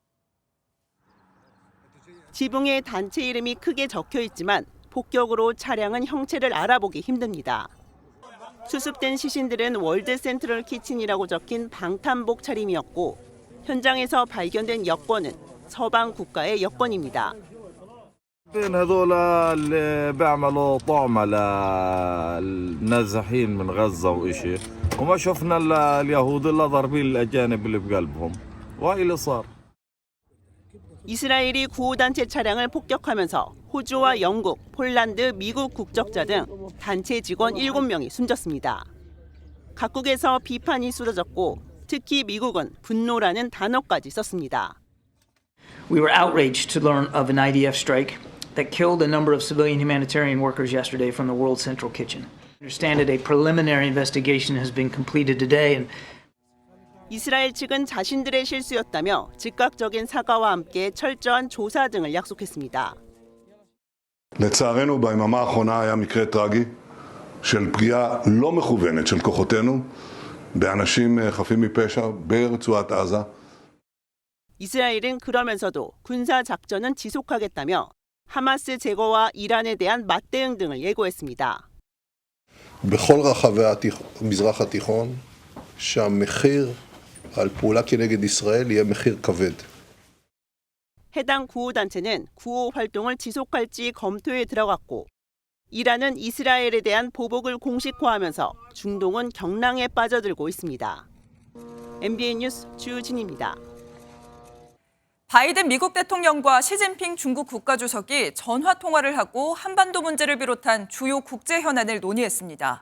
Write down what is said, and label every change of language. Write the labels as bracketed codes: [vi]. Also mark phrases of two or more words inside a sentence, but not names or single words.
[ko] 지붕에 단체 이름이 크게 적혀 있지만 폭격으로 차량은 형체를 알아보기 힘듭니다. 수습된 시신들은 월드 센트럴 키친이라고 적힌 방탄복 차림이었고 현장에서 발견된 여권은 서방 국가의 여권입니다. [ar] هذول اللي بيعملوا طعم للنازحين من غزة وإشي وما شفنا اليهود إلا ضاربين الأجانب اللي بقلبهم وهي اللي صار. [ko] 이스라엘이 구호단체 차량을 폭격하면서 호주와 영국, 폴란드, 미국 국적자 등 단체 직원 7명이 숨졌습니다. 각국에서 비판이 쏟아졌고 특히 미국은 분노라는 단어까지 썼습니다. [en] We were outraged to learn of an IDF strike that killed a number of civilian humanitarian workers yesterday from the World Central Kitchen. I understand that a preliminary investigation has been completed today and [ko] 이스라엘 측은 자신들의 실수였다며 즉각적인 사과와 함께 철저한 조사 등을 약속했습니다. [he] לצערנו ביממה האחרונה היה מקרה טרגי של פגיעה לא מכוונת של כוחותינו באנשים חפים מפשע ברצועת עזה. [ko] 이스라엘은 그러면서도 군사 작전은 지속하겠다며 하마스 제거와 이란에 대한 맞대응 등을 예고했습니다. [he] בכל רחבי המזרח התיכון שהמחיר על פעולה כנגד ישראל יהיה מחיר כבד. [ko] 해당 구호단체는 구호 활동을 지속할지 검토에 들어갔고 이란은 이스라엘에 대한 보복을 공식화하면서 중동은 경랑에 빠져들고 있습니다. MBN 뉴스 주진입니다. 바이든 미국 대통령과 시진핑 중국 국가주석이 전화 통화를 하고 한반도 문제를 비롯한 주요 국제 현안을 논의했습니다.